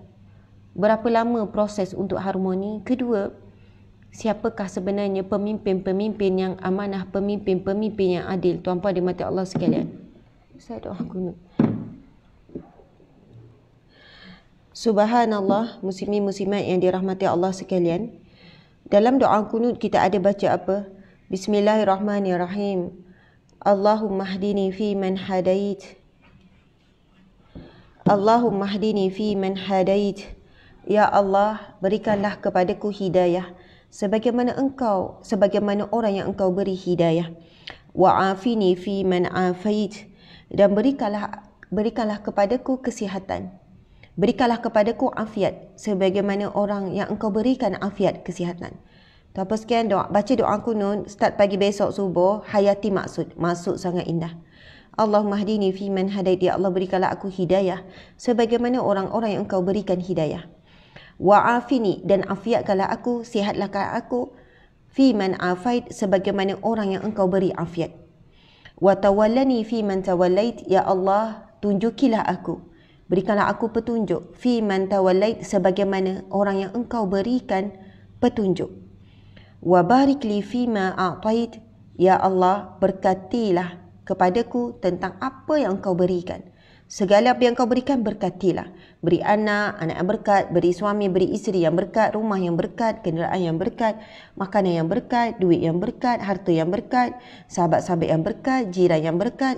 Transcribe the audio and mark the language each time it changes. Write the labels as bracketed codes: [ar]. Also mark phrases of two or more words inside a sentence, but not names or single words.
[ms] Berapa lama proses untuk harmoni? Kedua, siapakah sebenarnya pemimpin-pemimpin yang amanah, pemimpin-pemimpin yang adil? Tuan-puan dimati Allah sekalian, saya doa kunut. Subhanallah, muslimin muslimat yang dirahmati Allah sekalian. Dalam doa kunut kita ada baca apa? [ar] بسم الله الرحمن الرحيم. اللهم اهدني في من هديت. اللهم اهدني في من هديت. [ms] Ya Allah, berikanlah kepadaku hidayah sebagaimana orang yang Engkau beri hidayah. [ar] وعافني في من عافيت. [ms] Dan berikanlah kepadaku kesihatan. Berikanlah kepadaku afiat sebagaimana orang yang Engkau berikan afiat, kesihatan. Tuan-tuan sekalian, baca doa kunut start pagi besok subuh, hayati maksud sangat indah. [ar] اللهم اهدني في من هديت. [ms] Ya Allah, berikanlah aku hidayah sebagaimana orang-orang yang Engkau berikan hidayah. [ar] وعافني, [ms] dan afiatkanlah aku, sihatlah aku, [ar] في من عافيت, [ms] sebagaimana orang yang Engkau beri afiat. [ar] وتولني في من توليت. [ms] Ya Allah, tunjukilah aku, berikanlah aku petunjuk, [ar] في من توليت, [ms] sebagaimana orang yang Engkau berikan petunjuk. [ar] وبارك لي في ما أعطيت. يا الله, [ms] berkatilah kepadaku tentang apa yang Engkau berikan. Segala apa yang Kau berikan, berkatilah. Beri anak yang berkat, beri suami, beri isteri yang berkat, rumah yang berkat, kenderaan yang berkat, makanan yang berkat, duit yang berkat, harta yang berkat, sahabat-sahabat yang berkat, jiran yang berkat.